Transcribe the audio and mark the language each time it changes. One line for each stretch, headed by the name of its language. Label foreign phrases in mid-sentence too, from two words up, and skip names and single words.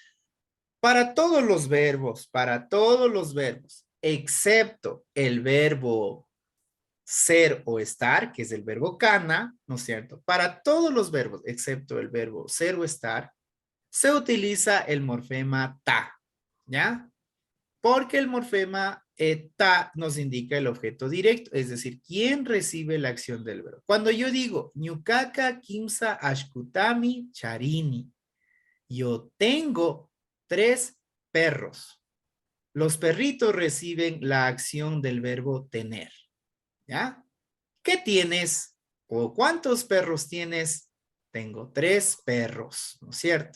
Spanish: para todos los verbos, excepto el verbo ser o estar, que es el verbo cana, ¿no es cierto? Para todos los verbos, excepto el verbo ser o estar, se utiliza el morfema ta, ¿ya? Porque el morfema ta nos indica el objeto directo, es decir, quién recibe la acción del verbo. Cuando yo digo,
Quechua: ñukaka kimsa ashkutami charini,
Spanish: yo tengo 3 perros. Los perritos reciben la acción del verbo tener, ¿ya? ¿Qué tienes? ¿O cuántos perros tienes? Tengo 3 perros, ¿no es cierto?